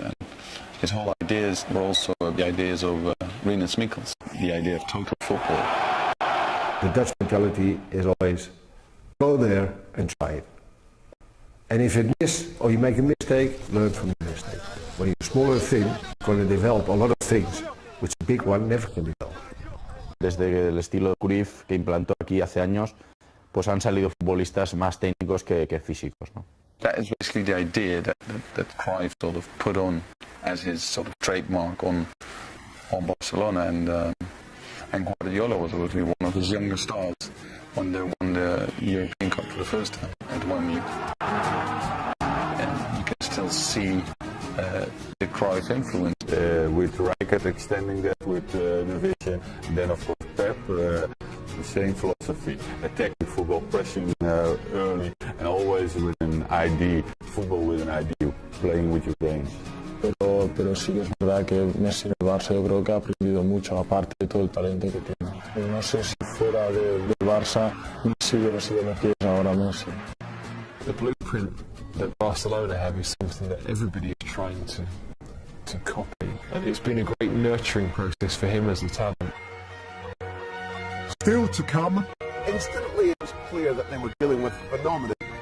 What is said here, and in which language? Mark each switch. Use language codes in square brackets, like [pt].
[en] And his whole ideas were also the ideas of Rinus Michels, the idea of total football. The Dutch mentality is always go there and try it. And if it miss or you make a mistake, learn from the mistake. When you're smaller thin, you're going to develop a lot of things, which a big one never can develop. [es] Desde el estilo de Cruyff que implantó aquí hace años, pues han salido futbolistas más técnicos que físicos, ¿no? [en] That is basically the idea that Cruyff sort of put on as his sort of trademark on Barcelona, and Guardiola was obviously one of his younger stars when they won the European Cup for the first time at Wembley. And you can still see the Cruyff influence. With Rijkaard extending that with the vision, then of course Pep, the same philosophy, attacking football, pressing early, and always with an idea, football with an idea, playing with your brains. [es] Pero sí que es verdad que Messi en el Barça yo creo que ha aprendido mucho, aparte de todo el talento que tiene. No sé si fuera del Barça Messi hubiera sido lo que es ahora Messi. [en] The blueprint that Barcelona have is something that everybody is trying to copy, and it's been a great nurturing process for him as a talent. Still to come. Instantly it was clear that they were dealing with a phenomenon.